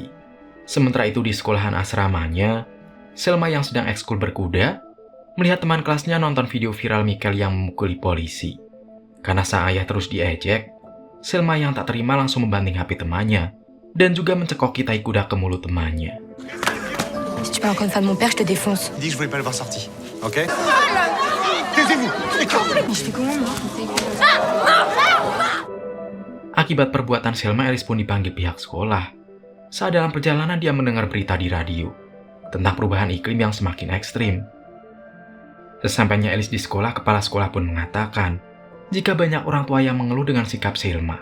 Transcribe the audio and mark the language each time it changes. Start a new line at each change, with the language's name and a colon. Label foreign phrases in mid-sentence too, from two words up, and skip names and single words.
Indonesian: Sementara itu di sekolahan asramanya, Selma yang sedang ekskul berkuda, melihat teman kelasnya nonton video viral Michael yang memukuli polisi. Karena sang ayah terus diejek, Selma yang tak terima langsung membanting HP temannya dan juga mencekoki tai kuda ke mulut temannya.
French: Si tu parles encore une fois de mon père, je te défonce. Dis que je voulais pas le voir sorti, ok? Taisez-vous! Je fais comment, moi?
Indonesian: Akibat perbuatan Selma, Alice pun dipanggil pihak sekolah. Saat dalam perjalanan dia mendengar berita di radio tentang perubahan iklim yang semakin ekstrim. Sesampainya Alice di sekolah, kepala sekolah pun mengatakan jika banyak orang tua yang mengeluh dengan sikap Selma.